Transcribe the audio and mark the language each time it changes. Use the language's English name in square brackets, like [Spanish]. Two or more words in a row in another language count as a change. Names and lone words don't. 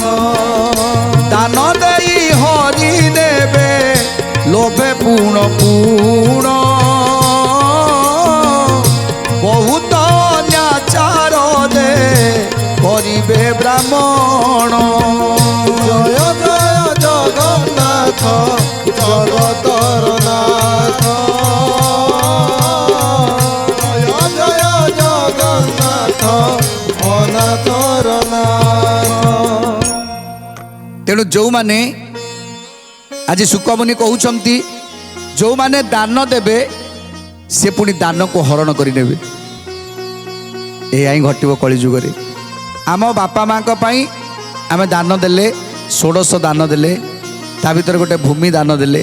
[Odia] ଦାନ ଦେଇ ହରି ନେବେ ଲୋଭେ ପୁଣ ପୁଣ, ବହୁତ ନ୍ୟାଚାର ଦେ କରିବେ ବ୍ରାହ୍ମଣ। ଜୟ ଜୟ ଜଗନ୍ନାଥ ଜଗତର ନାଥ, ଜୟ ଜୟ ଜଗନ୍ନାଥ ଅନାଥର ନାଥ। ତେଣୁ ଯେଉଁମାନେ ଆଜି ସୁକମୁନି କହୁଛନ୍ତି ଯେଉଁମାନେ ଦାନ ଦେବେ ସେ ପୁଣି ଦାନକୁ ହରଣ କରିନେବେ। ଏହା ହିଁ ଘଟିବ କଳିଯୁଗରେ। ଆମ ବାପା ମାଙ୍କ ପାଇଁ ଆମେ ଦାନ ଦେଲେ, ଷୋଡ଼ଶ ଦାନ ଦେଲେ, ତା ଭିତରେ ଗୋଟେ ଭୂମି ଦାନ ଦେଲେ।